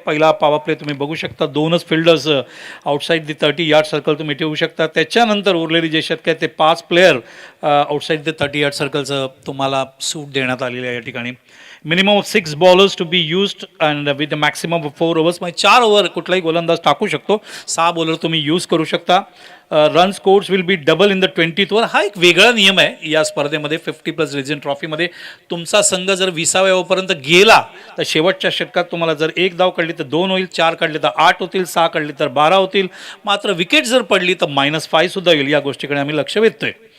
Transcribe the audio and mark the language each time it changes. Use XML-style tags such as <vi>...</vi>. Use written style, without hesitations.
<mr>पहिला power play तुम्ही बघू शकता, 2च फिल्डर्स</mr> <en>outside the 30 yard circle</en> <mr>तुम्ही ठेवू शकता. त्याच्यानंतर उरलेली जे षटक आहे ते 5 प्लेयर</mr> <en>outside the 30 yard</en> <mr>सर्कलचं तुम्हाला सूट देण्यात आलेली आहे या ठिकाणी.</mr> <en>minimum of 6 bowlers to be used and with maximum of 4 overs,</en> <mr>म्हणजे 4 ओव्हर कुठलाही गोलंदाज टाकू शकतो. 6 बॉलर तुम्ही यूज करू शकता.</mr> <en>Run scores will be double in the 20th over.</en> <mr>हा एक वेगळा नियम आहे या स्पर्धेमध्ये. 50+ लिजंड ट्रॉफीमध्ये तुमचा संघ जर 20व्या ओव्हरपर्यंत गेला तर शेवटच्या षटकात तुम्हाला जर 1 धाव काढली तर 2 होईल, 4 काढले तर 8 होतील, 6 काढली तर 12 होतील. मात्र विकेट जर पडली तर -5 सुद्धा येईल. या गोष्टीकडे आम्ही लक्ष वेधतोय.</mr>